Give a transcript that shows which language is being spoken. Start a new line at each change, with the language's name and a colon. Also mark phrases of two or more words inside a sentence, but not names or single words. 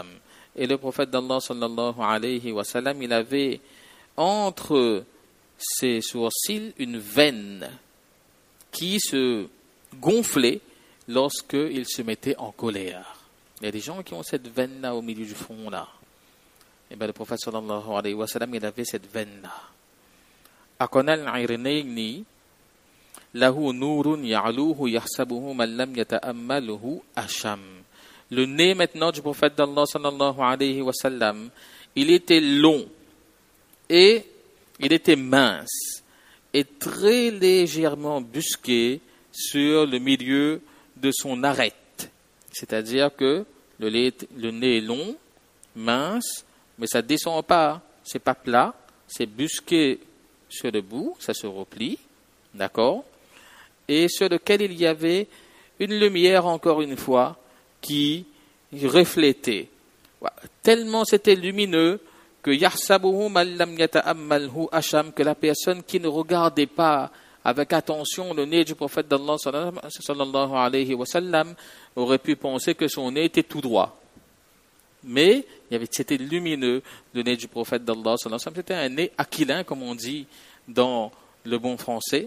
French: Et le prophète d'Allah
Arabic: صلى الله عليه وسلم,
French: il avait entre ses sourcils une veine qui se gonflait lorsqu'il se mettait en colère. Il y a des gens qui ont cette veine-là au milieu du front là. Et bien le prophète
Arabic: صلى الله عليه وسلم,
French: il avait cette veine-là.
Arabic: أقنى العرنين له نور يعلوه يحسبه من لم يتأمله أشم.
French: Le nez maintenant du prophète d'Allah
Arabic: صلى الله عليه وسلم,
French: il était long et il était mince et très légèrement busqué sur le milieu de son arête. C'est-à-dire que le nez est long, mince, mais ça descend pas, c'est pas plat, c'est busqué sur le bout, ça se replie, d'accord, et sur lequel il y avait une lumière, encore une fois, qui reflétait. Tellement c'était lumineux que
Arabic: يحسبه من لم يتأمله أشم,
French: que la personne qui ne regardait pas avec attention le nez du prophète d'Allah
Arabic: صلى الله عليه وسلم
French: aurait pu penser que son nez était tout droit. Mais c'était lumineux, le nez du prophète d'Allah
Arabic: صلى الله عليه وسلم.
French: C'était un nez aquilin, comme on dit dans le bon français.